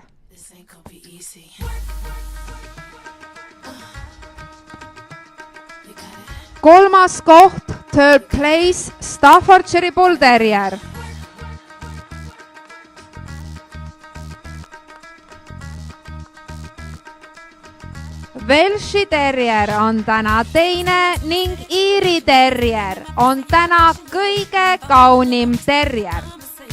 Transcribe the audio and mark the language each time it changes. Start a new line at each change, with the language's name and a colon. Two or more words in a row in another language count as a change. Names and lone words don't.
English: This ain't gonna be easy. You got it.
Estonian: Kolmas koht,
English: 3rd place, Staffordshire Bull Terrier.
Estonian: Welshi Terrier on täna teine ning Iiri Terrier on täna kõige kaunim terrier.